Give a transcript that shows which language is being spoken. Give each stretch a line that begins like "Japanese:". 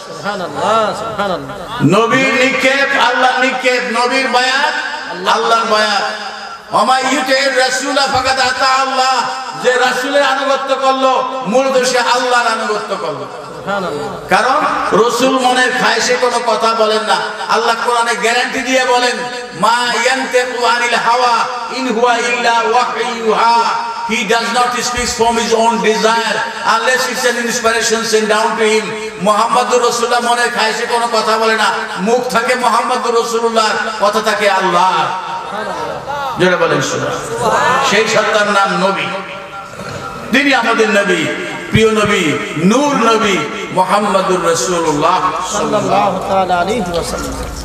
Bangla: সুবহানাল্লাহ, সুবহানাল্লাহ। নবীর নিক্ষেপ আল্লাহর নিক্ষেপ, নবীর বয়াত আল্লাহর বয়াত।
Arabic: ওমা ইউতির রাসূলা ফাকাদ আতা আল্লাহ,
Bangla: যে রাসূলের আনুগত্য করলো মূলত সে আল্লাহর আনুগত্য করলো। কারণ রাসূল মনের খায়েশে কোনো কথা বলেন না। আল্লাহ কোরআনে গ্যারান্টি দিয়ে বলেন,
Arabic: মা ইয়ানতিকু আনিল হাওয়া ইন হুয়া ইল্লা ওয়াহয়ুহা,
English: he does not speak from his own desire unless it's an inspiration sent down to him.
Bangla: মুহাম্মদুর রাসূলুল্লাহ মনের খায়েশে কোনো কথা বলে না, মুখ থাকে মুহাম্মদুর রাসূলুল্লাহ, কথা থাকে আল্লাহ। জোরে বলেন সুবহানাল্লাহ। সেই সত্তার নাম নবী, তিনি আমাদের নবী, প্রিয় নবী, নূর নবী মুহাম্মদুর রাসূলুল্লাহ সাল্লাল্লাহু তাআলা আলাইহি ওয়াসাল্লাম।